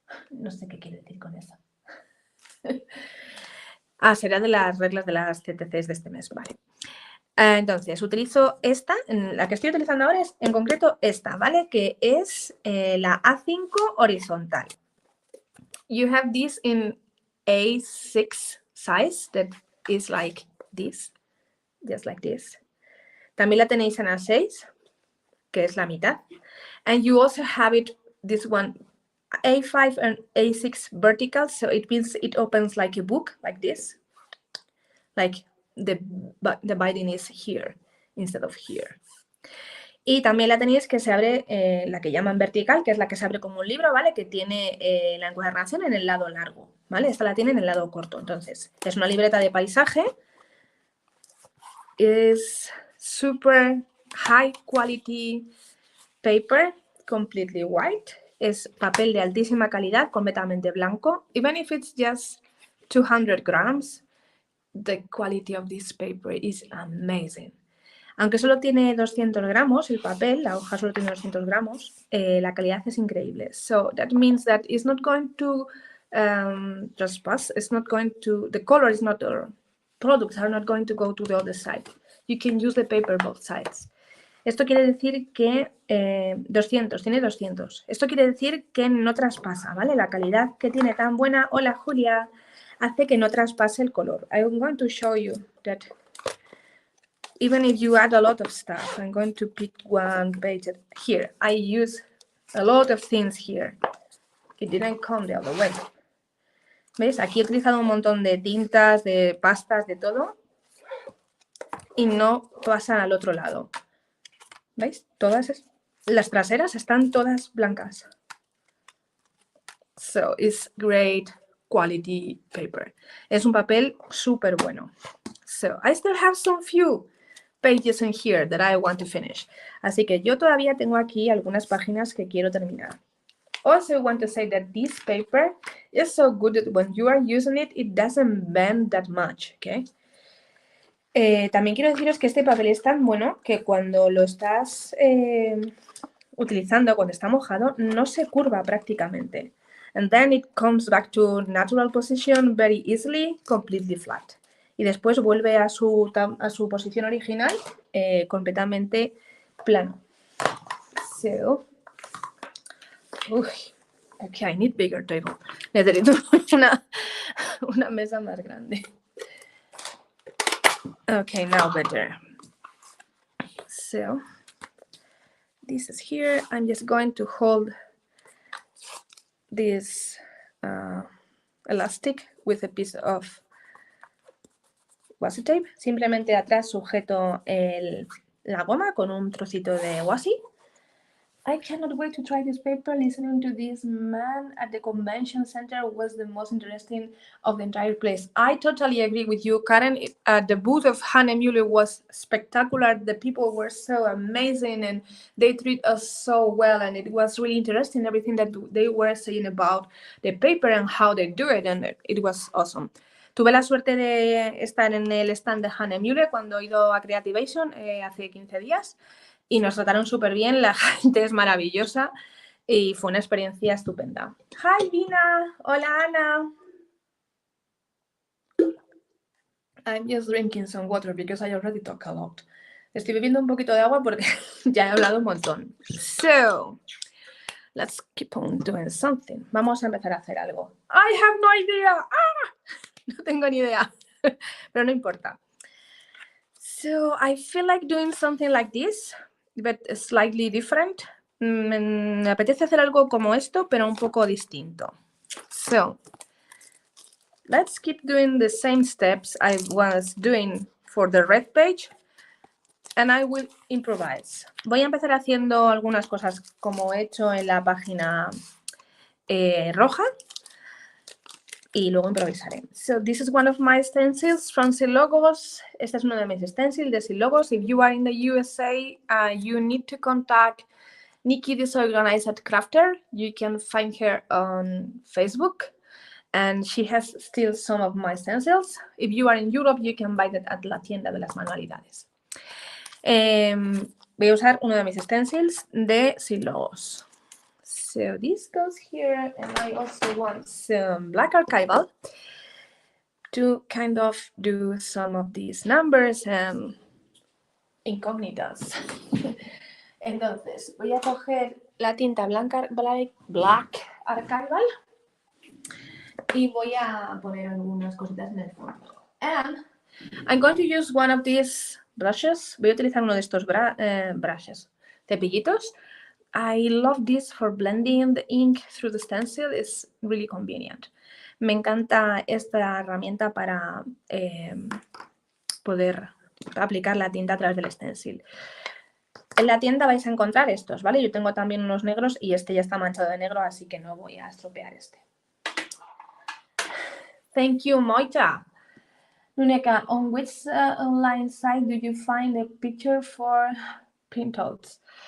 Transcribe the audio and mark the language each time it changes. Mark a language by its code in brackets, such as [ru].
[es] No sé qué quiere decir con eso. Será de las reglas de las TTCs de este mes, vale. Entonces, utilizo esta, la que estoy utilizando ahora es en concreto esta, ¿vale? Que es la A5 horizontal. [en] You have this in A6 size that is like this, just like this. [es] También la tenéis en A6, que es la mitad. [en] And you also have it, this one, A5 and A6 vertical, so it means it opens like a book, like this. Like the binding is here instead of here. [es] Y también la tenéis que se abre, la que llaman vertical, que es la que se abre como un libro, ¿vale? Que tiene la encuadernación en el lado largo, ¿vale? Esta la tiene en el lado corto. Entonces, es una libreta de paisaje. [en] Es super high quality paper, completely white. [es] Es papel de altísima calidad, completamente blanco. [en] Even if it's just 200 grams, the quality of this paper is amazing. [es] Aunque solo tiene 200 gramos el papel, la hoja solo tiene 200 gramos, la calidad es increíble. [en] So that means that it's not going to trespass, it's not going to, the color is not, or products are not going to go to the other side. You can use the paper both sides. [es] Esto quiere decir que 200, tiene 200. Esto quiere decir que no traspasa, ¿vale? La calidad que tiene tan buena, hola Julia, hace que no traspase el color. [en] I'm going to show you that even if you add a lot of stuff, I'm going to pick one page here. I use a lot of things here. It didn't come the other way. [es] ¿Veis? Aquí he utilizado un montón de tintas, de pastas, de todo. Y no pasan al otro lado. ¿Veis? Todas las traseras están todas blancas. [en] So, it's great quality paper. [es] Es un papel súper bueno. [en] So, I still have some few pages in here that I want to finish. [es] Así que yo todavía tengo aquí algunas páginas que quiero terminar. [en] Also, I want to say that this paper is so good that when you are using it, it doesn't bend that much, okay? [es] También quiero deciros que este papel es tan bueno que cuando lo estás utilizando, cuando está mojado, no se curva prácticamente. [en] And then it comes back to natural position very easily, completely flat. [es] Y después vuelve a su posición original completamente plano. [en] So, okay, I need bigger table. [es] Necesito una mesa más grande. [en] Okay, now better. So, this is here. I'm just going to hold this elastic with a piece of washi tape. [es] Simplemente atrás sujeto la goma con un trocito de washi. [en] I cannot wait to try this paper. Listening to this man at the convention center was the most interesting of the entire place. I totally agree with you, Karen. The booth of Hahnemühle was spectacular. The people were so amazing and they treat us so well. And it was really interesting, everything that they were saying about the paper and how they do it. And it was awesome. [es] Tuve la suerte de estar en el stand de Hahnemühle cuando he ido a Creativation hace 15 días. Y nos trataron súper bien, la gente es maravillosa y fue una experiencia estupenda. [en] Hi, Vina. [es] Hola, Ana. [en] I'm just drinking some water because I already talk a lot. [es] Estoy bebiendo un poquito de agua porque ya he hablado un montón. [en] So, let's keep on doing something. [es] Vamos a empezar a hacer algo. [en] I have no idea. [es] No tengo ni idea, pero no importa. [en] So, I feel like doing something like this, but slightly different. [es] Me apetece hacer algo como esto, pero un poco distinto. [en] So, let's keep doing the same steps I was doing for the red page, and I will improvise. [es] Voy a empezar haciendo algunas cosas como he hecho en la página roja y luego improvisaré. [en] So this is one of my stencils from Seal Logos. [es] Este es uno de mis stencils de Seal Logos. [en] If you are in the USA, you need to contact Nikki Disorganized Crafter. You can find her on Facebook. And she has still some of my stencils. If you are in Europe, you can buy that at la tienda de las manualidades. [es] Voy a usar uno de mis stencils de Seal Logos. [en] So this goes here, and I also want some black archival to kind of do some of these numbers and incógnitas. [es] Entonces, voy a coger la tinta blanca, black archival y voy a poner algunas cositas en el fondo. [en] And I'm going to use one of these brushes. [es] Voy a utilizar uno de estos brushes, cepillitos. [en] I love this for blending the ink through the stencil. It's really convenient. [es] Me encanta esta herramienta para poder aplicar la tinta a través del stencil. En la tienda vais a encontrar estos, ¿vale? Yo tengo también unos negros y este ya está manchado de negro, así que no voy a estropear este. [en] Thank you, Moita. Nuneka, on which online site do you find a picture for printouts?